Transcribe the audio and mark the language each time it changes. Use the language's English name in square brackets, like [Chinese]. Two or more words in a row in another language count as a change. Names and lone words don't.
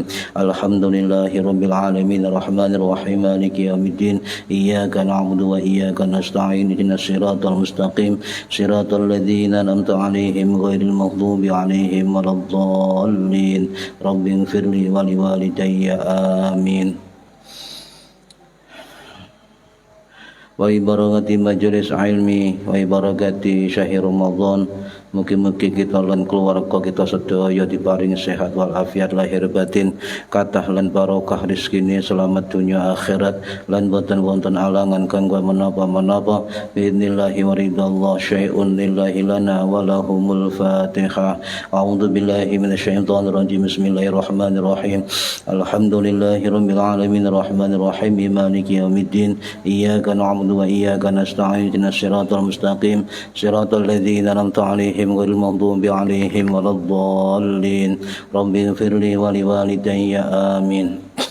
[Arabic] الحمد لله رب العالمين الرحمن الرحيم مالك يوم الدين إياك نعبد وإياك نستعين اهدنا الصراط المستقيم صراط الذين أنعمت عليهم غير المغضوب عليهم ولا الضالين رب اغفر لي ولوالدي آمين. وبركة مجلس العلم وبركة شهر رمضان. [Javanese] Mugi-mugi kita lan keluarga kita sedaya diparingi sehat wal afiat lahir batin, kathah lan barokah rezekine selamat dunia akhirat lan boten wonten alangan kanggo menapa-menapa [Arabic] بإذن الله ورضا الله شيء لله لنا ولهم الفاتحة. أعوذ بالله من الشيطان الرجيم. بسم الله الرحمن الرحيم. الحمد لله رب العالمين الرحمن الرحيم مالك يوم الدين إياك نعبد وإياك نستعين اهدنا الصراط المستقيم صراط الذين أنعمت عليهم غير المغضوب عليهم ولا الضالين رب اغفر لي ولوالدي آمين.